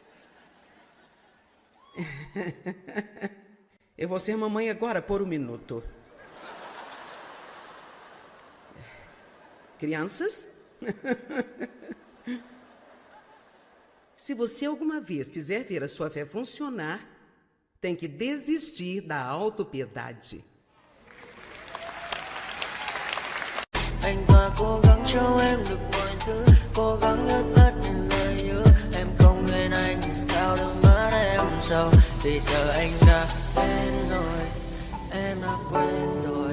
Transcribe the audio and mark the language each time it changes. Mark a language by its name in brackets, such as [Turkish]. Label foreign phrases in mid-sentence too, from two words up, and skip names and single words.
[Portuguese] Eu vou ser mamãe agora por um minuto. Crianças? Se você alguma vez quiser ver a sua fé funcionar, tem que desistir da autopiedade. [Vietnamese] Anh ta cố gắng cho em được mọi thứ, cố gắng ngớt hết những lời hứa. Em không quên anh thì sao đôi mắt em sầu. Vì giờ anh đã quên rồi, em đã quên rồi.